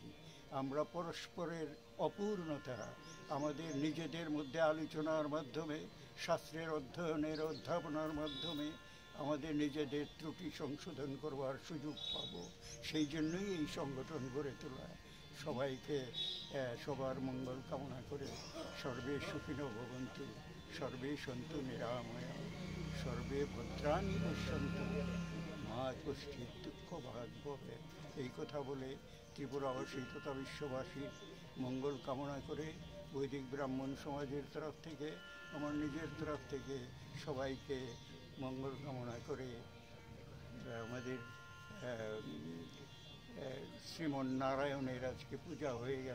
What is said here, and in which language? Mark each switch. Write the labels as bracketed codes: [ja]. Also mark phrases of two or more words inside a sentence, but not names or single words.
[bn] আমরা পরস্পরের অপূর্ণতা আমাদের নিজেদের মধ্যে আলোচনার মাধ্যমে, শাস্ত্রের অধ্যয়নের অধ্যাপনার মাধ্যমে আমাদের নিজেদের ত্রুটি সংশোধন করবার সুযোগ পাব। সেই জন্যই এই সংগঠন গড়ে তোলা। সবাইকে সবার মঙ্গল কামনা করে [sa] সর্বে সুখিনো ভবন্তু, সর্বে সন্তু নিরাময়া, সর্বে ভদ্রাণি পশ্যন্তু, মা কষ্টিৎ দুঃখ ভাগ ভবে। [bn] এই কথা বলে ত্রিপুরাবাসী তথা বিশ্ববাসীর মঙ্গল কামনা করে বৈদিক ব্রাহ্মণ সমাজের তরফ থেকে, আমার নিজের তরফ থেকে সবাইকে মঙ্গল কামনা করে আমাদের শ্রীমন্নারায়ণের আজকে পূজা হয়ে গেল।